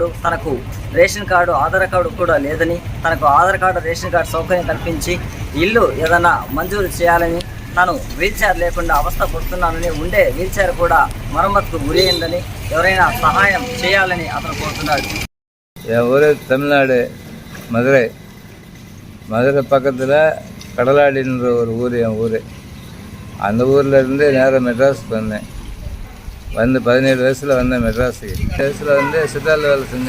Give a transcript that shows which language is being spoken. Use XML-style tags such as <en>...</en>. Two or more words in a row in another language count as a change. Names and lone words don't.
<te>తనకు రేషన్ కార్డు ఆధార్ కార్డు కూడా లేదని, తనకు ఆధార్ కార్డు రేషన్ కార్డు సౌకర్యం కల్పించి ఇల్లు ఏదైనా మంజూరు చేయాలని, తాను వీల్ చైర్ లేకుండా అవస్థ పడుతున్నానని, ఉండే వీల్ చైర్ కూడా మరమ్మతుకు గురి అయిందని, ఎవరైనా సహాయం చేయాలని అతను కోరుతున్నాడు.</te> <ta>ஊர் தமிழ்நாடு மதுரை பக்கத்தில் கடலாடின்ற ஒரு ஊர் என் ஊர். அந்த ஊர்லேருந்து நேராக மெட்ராஸுக்கு வந்தேன். 17 வயசில் வந்தேன் மெட்ராஸுக்கு. வயசில் சித்தாரில் வேலை செஞ்சேன்.</ta>